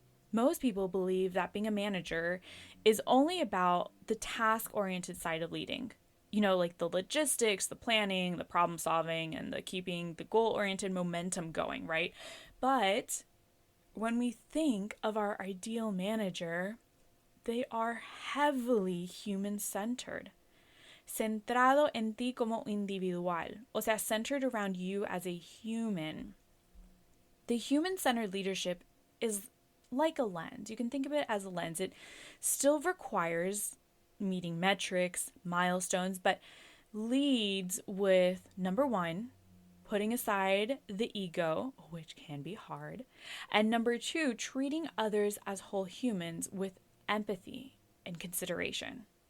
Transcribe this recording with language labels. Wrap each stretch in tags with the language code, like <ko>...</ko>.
<en>Most people believe that being a manager is only about the task-oriented side of leading. Like the logistics, the planning, the problem solving, and the keeping the goal-oriented momentum going, right? But when we think of our ideal manager, they are heavily human-centered.</en> <es>Centrado en ti como individual. O sea,</es> <en>centered around you as a human. The human-centered leadership is like a lens. You can think of it as a lens. It still requires meeting metrics, milestones, but leads with, number 1, putting aside the ego, which can be hard, and number 2, treating others as whole humans with empathy and consideration.</en>